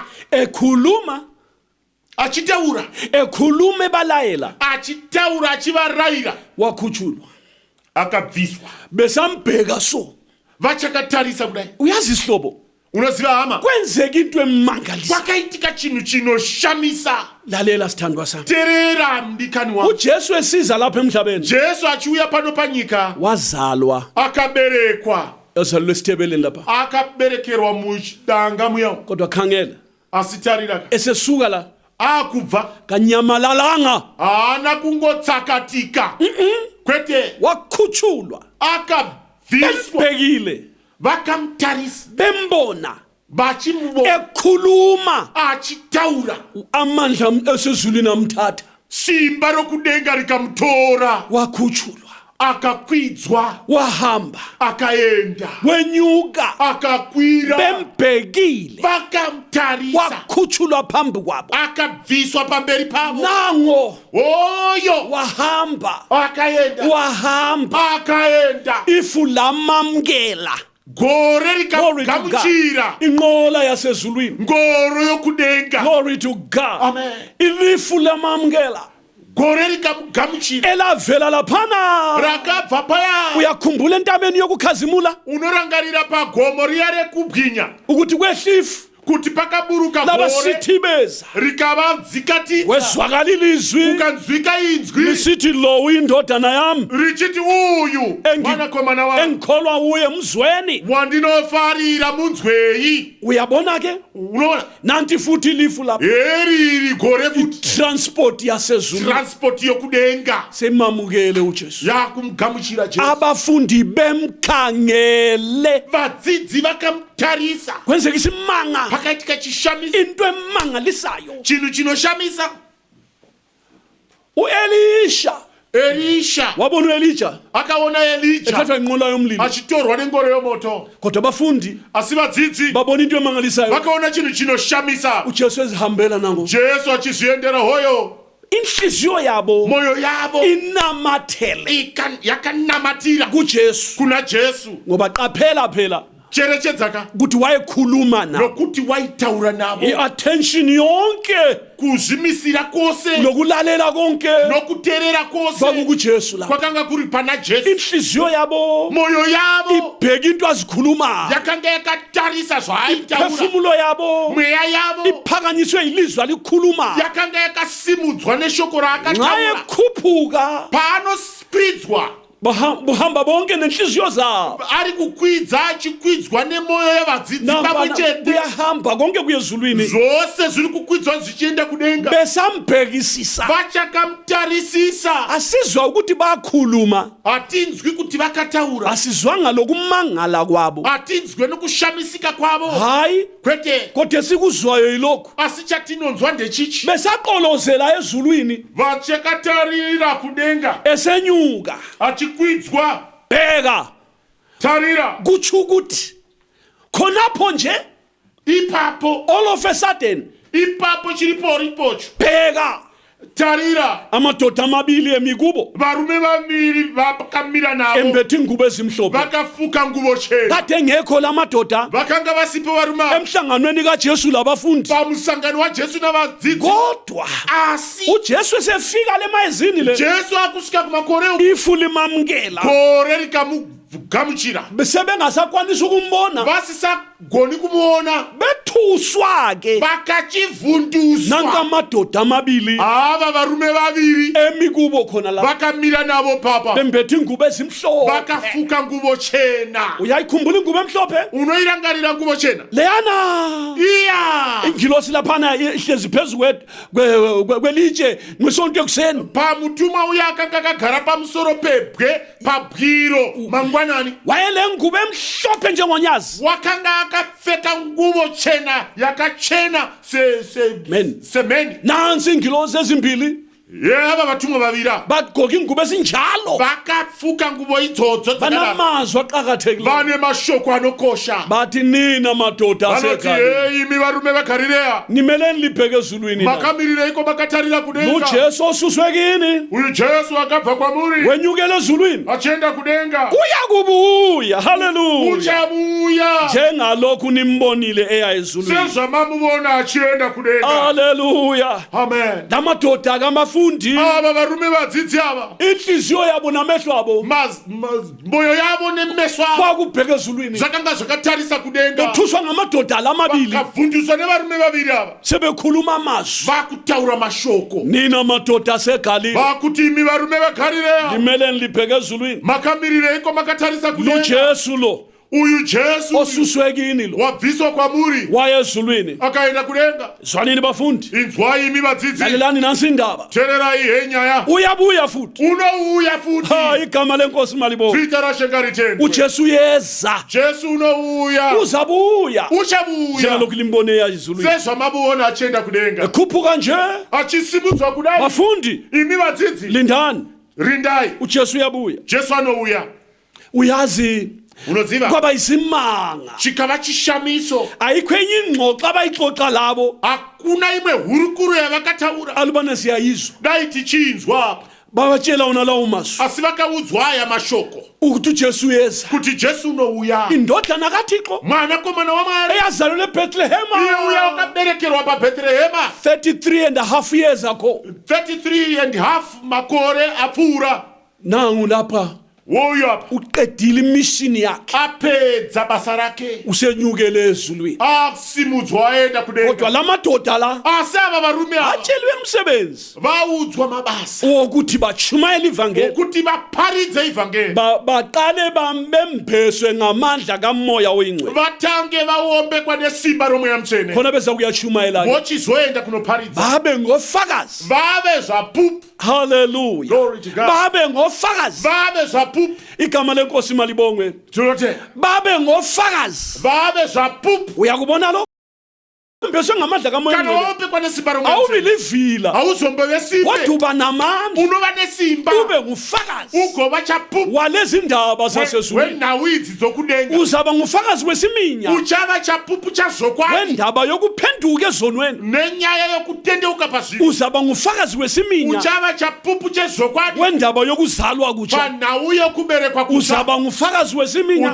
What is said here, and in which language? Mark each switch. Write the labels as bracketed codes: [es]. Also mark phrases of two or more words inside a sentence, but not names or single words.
[nd] ekhuluma [sn] achitaura [nd] ekhulume balayela [sn] achitaura achivarayira [nd] wakhutshulwa [sn] akabviswa [nd] besambheka so [sn] vachakatarisa kudai [nd] uyazi isihlobo [sn] unoziva hama [nd] kwenzeka into emangalisa [sn] kwakaitika chinhu chinoshamisa [nd] lalela sithandwa sami [sn] teerera mdikani wangu [nd] uJesu esiza lapha emhlabeni [sn] Jesu achiuya pano panyika [nd] wazalwa [sn] akaberekwa [nd] ezalwe esithebeleni lapha [sn] akaberekerwa mudanga muya [nd] kodwa khangela [sn] asitarira [nd] esesuka la [sn] akubva [nd] kanyamalalanga [sn] haana kungotsakatika kwete [nd] wakhutshulwa [sn] akabviswa [nd] bembhekile [sn] vakamutarisa [nd] bembona [sn] vachimubona [nd] ekhuluma [sn] achitaura [nd] amandla esezulwini amthatha [sn] simba rokudenga rikamutora [nd] wakhutshulwa [sn] akakwidzwa [nd] wahamba [sn] akaenda [nd] wenyuka [sn] akakwira [nd] bembhekile [sn] vakamutarisa [nd] wakhutshulwa phambi kwabo [sn] akabviswa pamberi pavo [nd] nango [sn] oyo [nd] wahamba [sn] akaenda [nd] ifu lamamkela [sn] gore [en] Glory to God. [sn] rikagamuchira [nd] inqola yasezulwini [sn] ngoro yokudenga [en] glory to God Amen. [nd] ilifu lamamkela [sn] gore rikamugamuchira [nd] elavela laphana [sn] rakabva paya [nd] uyakhumbula entabeni yokukhazimula [sn] unorangarira pagomo riya rekubwinya [nd] ukuthi kwehlifu [sn] kuti pakaburuka gore [nd] labasithibeza [sn] rikavadzikatidza [nd] wezwakala ilizwi [sn] ukanzwika inzwi [nd] lisithi lo uyindodana yami [sn] richiti uyu mwanakomana wangu [nd] engikholwa uye mzweni [sn] wandinofarira munzweyi [nd] uyabona ke [sn] unoona [nd] nanti futhi ilifu lapha [sn] eriri gore futi [nd] transport yasezulu [sn] transport yokudenga [nd] semamukele uJesu [sn] yakumugamuchira Jesu [nd] abafundi bemkhangele [sn] vadzidzi vakamutarisa [nd] kwenzeka isimanga [sn] pakaitika chishamisa [nd] into emangalisayo [sn] chinhu chinoshamisa [nd] Elisha wabona uElijah [sn] akaona Elija [nd] ethathwa inqola yomlilo [sn] achitorwa nengoro yomoto [nd] kodwa abafundi [sn] asi vadzidzi [nd] babona into emangalisayo [sn] vakaona chinhu chinoshamisa [nd] uJesu ezihambela nango [sn] Jesu achizviendera hoyo [nd] inhliziyo yabo [sn] moyo yavo [nd] inamathele [sn] yakanamatira [nd] kuJesu [sn] kuna Jesu [nd] ngoba qaphela phela [sn] cherechedzaka [nd] ukuthi wayekhuluma nabo [sn] nokuti waitaura navo [nd] iattention yonke [sn] kuzvimisira kwose [nd] lokulalela konke [sn] nokuteerera kwose [nd] kwakukuJesu la [sn] kwakanga kuri pana Jesu [nd] inhliziyo yabo [sn] moyo yavo [nd] ibheka into azikhuluma [sn] yakanga yakatarisa zvaaitaura [nd] phefumulo yabo [sn] mweya yavo [nd] iphakanyiswe ilizwi alikhuluma [sn] yakanga yakasimudzwa neshoko [nd] nxa [sn] raakataura [nd] ekhuphuka [sn] paanospidzwa [nd] buhamba bonke nenhliziyo zabo [sn] ari kukwidza achikwidzwa nemoyo yevadzidzi pamwe chete [nd] kuyahamba konke kuyezulwini [sn] zvose zviri kukwidzwa zvichienda kudenga [nd] besambhekisisa [sn] vachakamutarisisa [nd] asizwa ukuthi bakhuluma [sn] hatinzwi kuti vakataura [nd] asizwanga lokumangala kwabo [sn] hatinzwe nokushamisika kwavo [nd] hayi [sn] kwete [nd] kodwa sikuzwayo yilokhu [sn] asi chatinonzwa ndechichi [nd] besaqolozela ezulwini [sn] vachakatarira kudenga [nd] esenyuka [sn] achikwidzwa [nd] bheka [sn] tarira [nd] kutsho ukuthi khonapho nje [sn] ipapo [en] all of a sudden [sn] ipapo chiriporipocho [nd] bheka [sn] tarira [nd] amadoda amabili emikubo [sn] varume vaviri vakamira navo [nd] embethe ingubo ezimhlophe [sn] vakafuka nguvo chena [nd] kade engekho la madoda [sn] vakanga vasipo varume ava [nd] emhlanganweni kaJesu labafundi [sn] pamusangano wajesu navadzidzi [nd] kodwa [sn] asi [nd] uJesu esefika lemayezini le [sn] jesu akusvika kumakore [nd] ifu limamukela [sn] gore rikamugamuchira [nd] besebengasakwanisa ukumbona [sn] vasisagoni kumuona [nd] bethuswa ke nanka [sn] vakachivhunduswa [nd] amadoda amabili [sn] ava varume vaviri [nd] emikubo khona la [sn] vakamira navo papa [nd] bembethe ingubo ezimhlophe [sn] vakafuka nguvo chena [nd] uyayikhumbula ingubo emhlophe [sn] unoirangarira nguvo chena [nd] leyana [sn] iya [nd] ingilosi laphana ihlezi phezu kwelitshe ngesonto ekuseni [sn] pamutuma uya akanga akagara pamusoro pebwe pabwiro mangwanani [nd] wayele ngubo emhlophe njengonyazi [sn] wakanga akapfeka nguvo chena yakachena semeni [nd] nansi ingilosi ezimbili [sn] ava vatumwa vavira [nd] bagqoka ingubo ezinjalo [sn] vakafuka nguvo idzodzo [nd] banamazwi aqakathekileyo [sn] vane mashoko anokosha [nd] bathi nina madoda [sn] vanoti [nd] asekhaya [sn] imi varume vegarireya [nd] nimeleni libheke ezulwini na. [sn] makamirireko makatarira kudenga [nd] uJesu osuswe kini [sn] uyu jesu akabva kwamuri [nd] wenyukele ezulwini [sn] achienda kudenga [nd] uyakubuya haleluya [sn] uchabuya [nd] njengalokhu nimbonile eya ezulwini [sn] sezvamamuvona achienda kudenga haleluya amen [nd] lamadoda akamafundi [sn] ava varume vadzidzi ava [nd] inhliziyo yabo namehlo abo [sn] moyo yavo nemeso avo [nd] kwakubheke ezulwini [sn] zvakanga zvakatarisa kudenga [nd] bethuswa ngamadoda la mabili [sn] vakabvunduswa nevarume vaviri ava [nd] sebekhuluma amazwi [sn] vakutaura mashoko [nd] nina madoda asegalile [sn] vakuti imi varume vegarireya [nd] nimeleni libheke ezulwini [sn] makamirireko makatarisa kudenga [nd] lujesu lo [sn] uyu Jesu [nd] osuswe kini lo [sn] wabviswa kwamuri [nd] waya ezulwini. [sn] akaenda kudenga. [nd] Zwanini bafundi, [sn] Inzwai imi vadzidzi, [nd] lalelani nansi indaba, [sn] tererai henyaya, [nd] uyabuya futhi. [sn] unouya futi. [nd] Igama lenkosi malibonke. [sn] Dzita raShe ritendwe. [nd] uJesu yeza, [sn] Jesu unouya, [nd] uzabuya [sn] uchabuya, [nd] njengalokhu limbone ezulwini, [sn] sezvamamuona achienda kudenga, [nd] ekhuphuka nje. [sn] achisimudzwa kudai. [nd] Bafundi, [sn] Imi vadzidzi, [nd] lindani, [sn] rindai, [nd] uJesu uyabuya. [sn] Jesu anouya. [nd] Uyazi [sn] Unoziva, [nd] kwaba isimanga, [sn] chikava chishamiso, [nd] ayikho enye ingxoxo abayixoxa labo [sn] hakuna imwe hurukuro yavakataura [nd] alubana siyayizwa. [sn] dai tichinzwa, [nd] Babatshela wona lawo mazwi [sn] asi vakaudzwa aya mashoko [nd] ukuthi uJesu yeza, [sn] kuti Jesu unouya, [nd] indodana kaThixo [sn] mwanakomana waMwari, [nd] eyazalelwe [sn] iye [nd] eBethlehema [sn] uya wakaberekerwa paBheterehema [en] 33.5 years ago. [sn] 33.5 makore apfuura. [nd] Nangu lapha [sn] Woyo apa [nd] uqedile imishini yakhe, [sn] apedza basa rake, [nd] usenyukele ezulwini. [sn] asimudzwa aenda [nd] Kodwa [sn] kudenga. [nd] lamadoda la [sn] Asi ava varume ava [nd] atsheliwe umsebenzi [sn] vaudzwa mabasa [nd] wokuthi batshumayele ivangeli, [sn] okuti vaparidze ivhangeri, [nd] baqale bembeswe ngamandla kamoya oyingcwele, [sn] vatange vaombekwa nesimba romweya mutsvene, [nd] khona beza kuyatshumayela [sn] vochizoenda kunoparidza, [nd] babe ngofakazi. [sn] vave zvapupu, [en] Hallelujah, Glory to God. [nd] babe ngofakazi. [sn] vave zvapupu, [nd] Igama lenkosi malibongwe, [sn] tinotenda, [nd] babe ngofakazi. [sn] vave zvapupu. [nd] Uyakubona lo mbeswe ngamandla kamoya [sn] Kana [nd] oyingcwele, [sn] waombekwa nesimba romweya mutsvene, [nd] awubilivila [sn] hauzombove simbe, [nd] waduba namandla, [sn] unova nesimba, [nd] ube ngufakazi [sn] ugova chapupu [nd] walezi ndaba zasezulwini. [sn] wenhau idzi dzokudenga, [nd] Uzaba ngufakazi wesiminya [sn] uchava chapupu chazokwadi [nd] wendaba yokuphenduka ezonweni. [sn] nenyaya yokutendeuka pazvinhu, [nd] Uzaba ngufakazi wesiminya [sn] uchava chapupu chezokwadi [nd] wendaba yokuzalwa kutsha. [sn] panhau yokuberekwa kutsva, [nd] Uzaba ngufakazi wesiminya